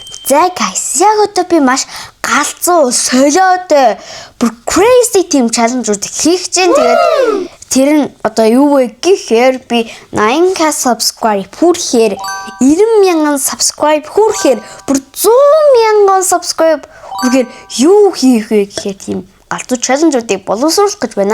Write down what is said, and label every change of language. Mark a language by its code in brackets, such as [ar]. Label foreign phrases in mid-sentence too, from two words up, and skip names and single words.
[mn] За guys, яг одоо би маш галзуу, солиотой, бүр [en] crazy team challenge- [mn] ууд хийх гэж байна. Тэгээд тэр нь одоо юу вэ гэхээр би 80k subscribe хүрэхээр 90,000 subscribe хүрэхээр бүр 100,000 subscribe хүрэхээр юу хийх вэ гэхээр тийм галзуу challenge-уудыг боловсруулах гэж байна.